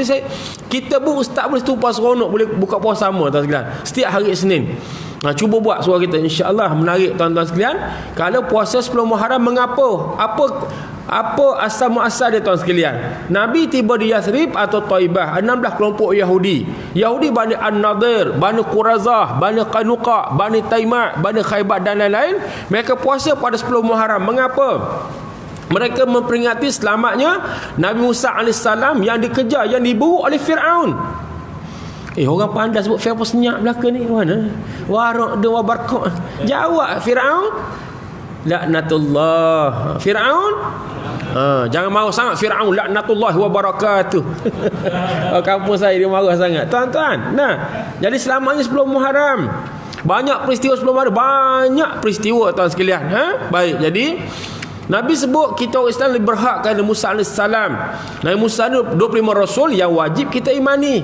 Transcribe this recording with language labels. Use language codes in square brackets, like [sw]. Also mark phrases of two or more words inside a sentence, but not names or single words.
[ms] Jadi kita pun ustaz boleh tumpah seronok, boleh buka puasa sama tuan sekalian. Setiap hari Isnin. Cuba buat suara kita, [ar] insya-Allah [ms] menarik tuan-tuan sekalian. Kalau puasa 10 Muharram mengapa? Apa asal muasal dia tuan sekalian? Nabi tiba di Yathrib atau Taibah, 16 kelompok Yahudi. Bani An-Nadir, Bani Qurazah, Bani Qanuqa, Bani Taimah, Bani Khaybar dan lain-lain. Mereka puasa pada 10 Muharram. Mengapa? Mereka memperingati selamatnya Nabi Musa AS yang dikejar, yang diburu oleh Fir'aun. Orang pandai sebut Fir'aun senyap belaka ni. Mana? Warak dan wabarkok. Jawab Fir'aun. Laknatullah. Fir'aun. Jangan marah sangat Fir'aun. [ar] Laknatullah wa barakatuh. [ms] Kampung saya dia marah sangat. Tuan-tuan. Jadi selamatnya 10 Muharram. Banyak peristiwa 10 Muharram. Banyak peristiwa tuan sekalian. Baik, jadi Nabi sebut kita orang Islam lebih berhak kepada Musa AS. Nabi Musa ni 25 Rasul yang wajib kita imani.